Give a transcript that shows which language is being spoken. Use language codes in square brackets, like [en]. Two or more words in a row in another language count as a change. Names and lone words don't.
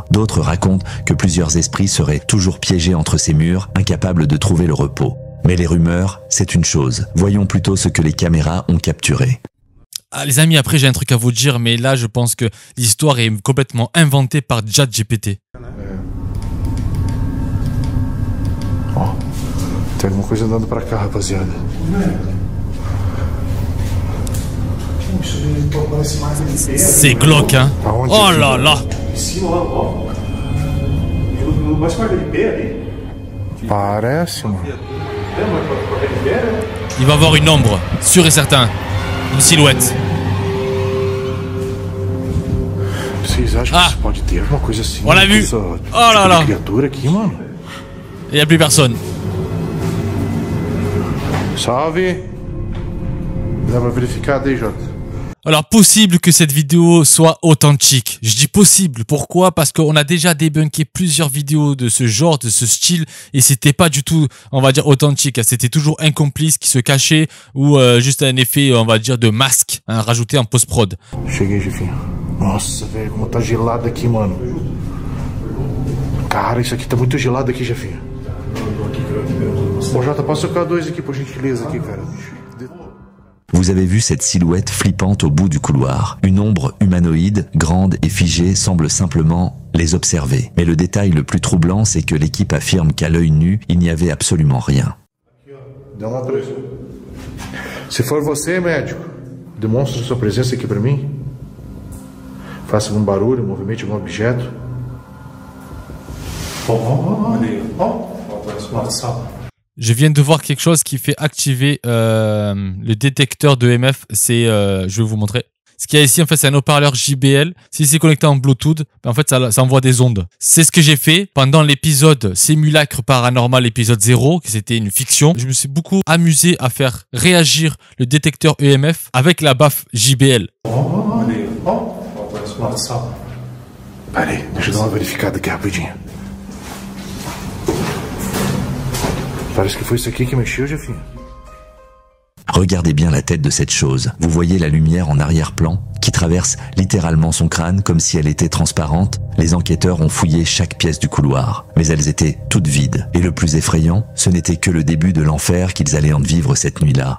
[fr] D'autres racontent que plusieurs esprits seraient toujours piégés entre ces murs, incapables de trouver le repos. Mais les rumeurs, c'est une chose. Voyons plutôt ce que les caméras ont capturé. Ah, les amis, après j'ai un truc à vous dire, mais là je pense que l'histoire est complètement inventée par ChatGPT. [pt] Ó, tem alguma coisa andando pra cá, rapaziada. [fr] C'est glauque, hein. Oh là là. [pt] Parece, mano. [fr] Il va avoir une ombre, sûr et certain. Une silhouette. [pt] Vocês acham que isso pode ter alguma coisa assim? [fr] On l'a vu. Oh là là. [pt] Criatura aqui, mano. [fr] Il n'y a plus personne. [pt] Salve. Dá pra verificar daí, Jota? [fr] Alors, possible que cette vidéo soit authentique. Je dis possible. Pourquoi? Parce qu'on a déjà débunké plusieurs vidéos de ce genre, de ce style, et c'était pas du tout, on va dire, authentique. C'était toujours un complice qui se cachait ou juste un effet, on va dire, de masque, hein, rajouté en post-prod. [pt] Cheguei, Jefinho. Nossa, velho, como tá gelado aqui, mano. Cara, isso aqui tá muito gelado aqui, Jefinho. Ô, Jota, passa o K2 aqui, por gentileza, aqui, cara. [fr] Vous avez vu cette silhouette flippante au bout du couloir. Une ombre humanoïde, grande et figée, semble simplement les observer. Mais le détail le plus troublant, c'est que l'équipe affirme qu'à l'œil nu, il n'y avait absolument rien. [pt] Dá uma presa. Se for você, médico, demonstre sua presença aqui pra mim. Faça algum barulho, movimente algum objeto. [fr] Je viens de voir quelque chose qui fait activer le détecteur de EMF. C'est, je vais vous montrer. Ce qu'il y a ici, en fait, c'est un haut-parleur JBL. Si c'est connecté en Bluetooth, en fait, ça envoie des ondes. C'est ce que j'ai fait pendant l'épisode Simulacre Paranormal, épisode 0, que c'était une fiction. Je me suis beaucoup amusé à faire réagir le détecteur EMF avec la baffe JBL. [pt] Peraí, deixa eu dar uma verificada aqui rapidinho. Parece que foi isso aqui que mexeu, Jefinho. [fr] Regardez bien la tête de cette chose. Vous voyez la lumière en arrière-plan qui traverse littéralement son crâne comme si elle était transparente. Les enquêteurs ont fouillé chaque pièce du couloir, mais elles étaient toutes vides. Et le plus effrayant, ce n'était que le début de l'enfer qu'ils allaient en vivre cette nuit-là.